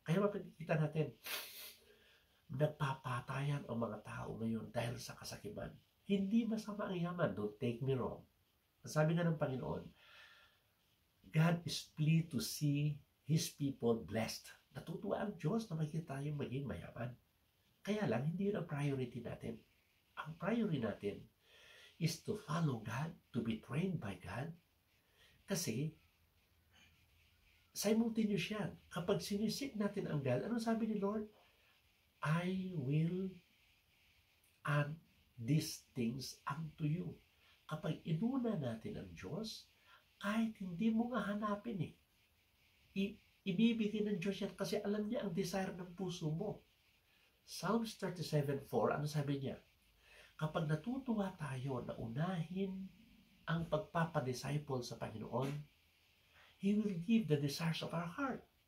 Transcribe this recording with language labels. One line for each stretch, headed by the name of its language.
Filipino: Kaya mapagkita natin, nagpapatayan ang mga tao ngayon dahil sa kasakiman. Hindi masama ang yaman,
English: don't take me wrong.
Filipino: Sabi nga ng Panginoon,
English: God is pleased to see His people blessed.
Filipino: Natutuwa ang Diyos na makita tayong maging mayaman. Kaya lang, hindi yun ang priority natin. Ang priority natin
English: is to follow God, to be trained by God.
Filipino: Kasi, simultaneous yan. Kapag sinisik natin ang God, ano sabi ni Lord?
English: I will add these things unto you.
Filipino: Kapag inuna natin ang Diyos, kahit hindi mo nga hanapin ibibigay ng Diyos yan kasi alam niya ang desire ng puso mo. Psalms 37:4, ano sabi niya? Kapag natutuwa tayo na unahin ang pagpapadisciple sa Panginoon,
English: He will give the desires of our heart.